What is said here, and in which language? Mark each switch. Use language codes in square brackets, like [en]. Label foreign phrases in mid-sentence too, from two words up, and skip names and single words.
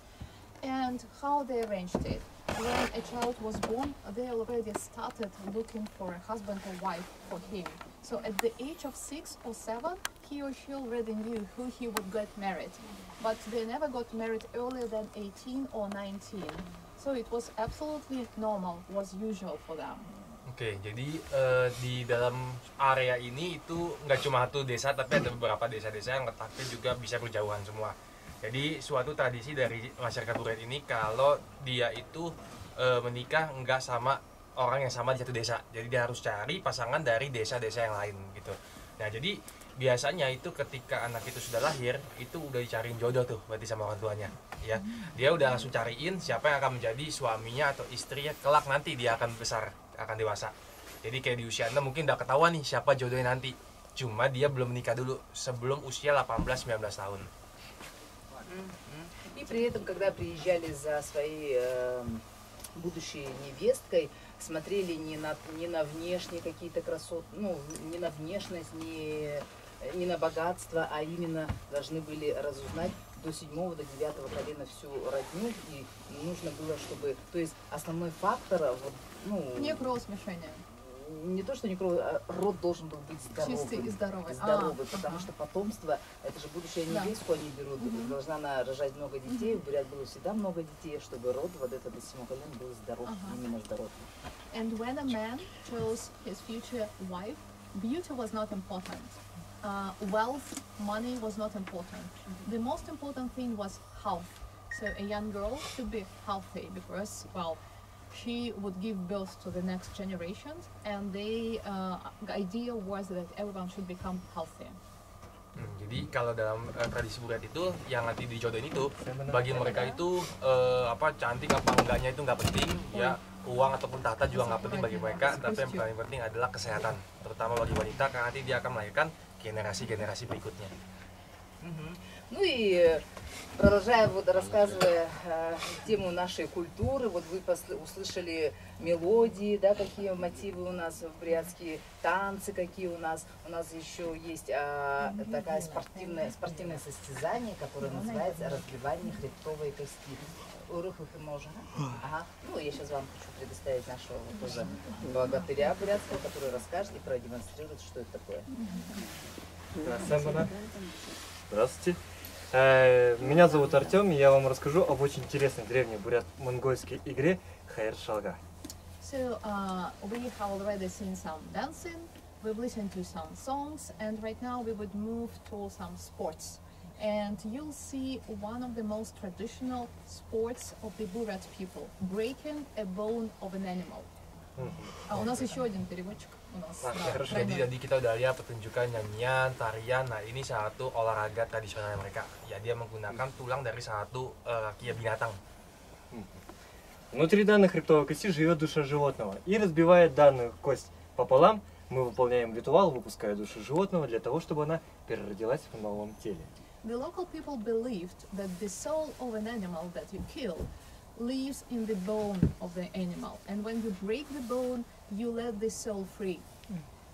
[en] And how they arranged it. When a child was born, they already started looking for a husband or wife for him. So at the age of 6 or 7, he or she already knew who he would get married. But they never got married earlier than 18 or 19. So it was absolutely normal, was usual for them. [id] Oke, jadi di dalam area ini itu nggak cuma satu desa, tapi ada beberapa desa-desa yang letaknya juga bisa berjauhan semua. Jadi suatu tradisi dari masyarakat Buryat ini kalau dia itu menikah nggak sama orang yang sama di satu desa. Jadi dia harus cari pasangan dari desa-desa yang lain gitu. Nah jadi biasanya itu ketika anak itu sudah lahir itu udah dicariin jodoh tuh berarti sama orang tuanya. Ya, dia udah langsung cariin siapa yang akan menjadi suaminya atau istrinya kelak nanti dia akan besar, akan dewasa. Jadi kayak di usia 6 mungkin udah ketahuan nih siapa jodohnya nanti. Cuma dia belum menikah dulu sebelum usia 18-19 tahun. [ru] И при этом, когда приезжали за своей будущей невесткой, смотрели не на внешние какие-то красоты, ну, не на внешность, не на богатство, а именно должны были разузнать до 7-го, до 9-го колена всю родню, и нужно было, чтобы, то есть основной фактор, вот, ну... Не кровосмешение. Не то, что не кровь, а род должен был быть здоровым. Чистый и здоровый. Потому что потомство, это же будущее невестку они берут, должна она рожать много детей, у бурят было всегда много детей, чтобы род вот этот до 7 колен был здоров, именно здоров. [en] And when a man chose his future wife, beauty was not important. Wealth, money was not important. The most important thing was health. So a young girl should be healthy because, well, she would give birth to the next generation, and the idea was that everyone should become healthy. [id] Jadi kalau dalam tradisi Buryat itu yang nanti dijodohin itu bagi mereka itu cantik apa enggaknya itu nggak penting ya, uang ataupun tahta juga nggak penting bagi mereka, tapi yang paling penting adalah kesehatan, terutama bagi wanita karena nanti dia akan melahirkan generasi-generasi berikutnya. [ru] Ну и продолжая, вот рассказывая тему нашей культуры, вот вы услышали мелодии, да, какие мотивы у нас в бурятские, танцы какие у нас. У нас еще есть такое спортивное состязание, которое называется разбивание хребтовой кости. Ага. Ну, я сейчас вам хочу предоставить нашего тоже богатыря бурятского, который расскажет и продемонстрирует, что это такое. Здравствуйте. Меня зовут Артем, и я вам расскажу об очень интересной древней бурят-монгольской игре Хайр Шалга. [en] So we have already seen some dancing, we've listened to some songs, and right now we would move to some sports. And you'll see one of the most traditional sports of the Buryat people, breaking a bone of an animal. [ru] У нас еще один переводчик. [id] Jadi kita udah lihat pertunjukan nyanyian, tarian. Nah ini satu olahraga tradisional mereka. Ya dia menggunakan tulang dari satu binatang. [ru] Внутри данной хребтовой кости живет душа животного. И разбивая данную кость пополам, мы выполняем ритуал, выпуская душу животного для того, чтобы она переродилась в новом теле. [en] The local people believed that the soul of an animal that you kill lives in the bone of the animal, and when you break the bone, you let the soul free.